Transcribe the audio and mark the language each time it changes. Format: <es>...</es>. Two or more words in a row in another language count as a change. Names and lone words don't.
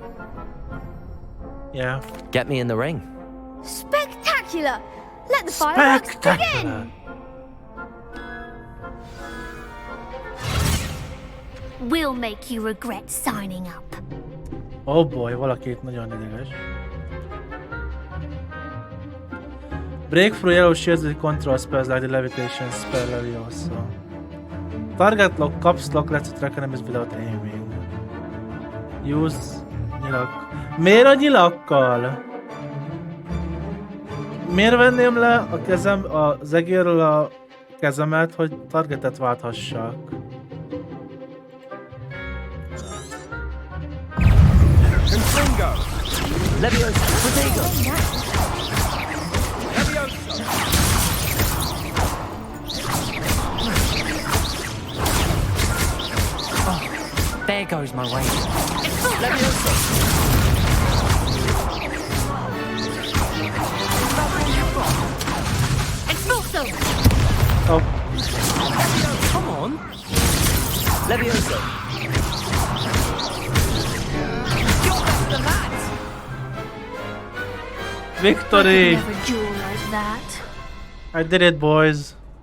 <en>Yeah. Get me in the ring. Spectacular! Let the fireworks begin! We'll make you regret signing up. Oh boy,</en> <hu>valaki itt nagyon ideges.</hu> <en>Breakthrough yellow shields with control spells like the levitation spell Leviosa. Target lock, caps lock, lets it track enemies without aiming.</en> <hu>Use nyilak. Miért a nyilakkal? Miért venném le a kezem, az egérről a kezemet, hogy targetet válthassak?</hu> <en>Confringo! Leviosa! Protego! Leviosa! Oh, there goes my way. Leviosa! Expulso! Oh. Come on! Leviosa! Victory! Never duel like that. I did it, boys.</en>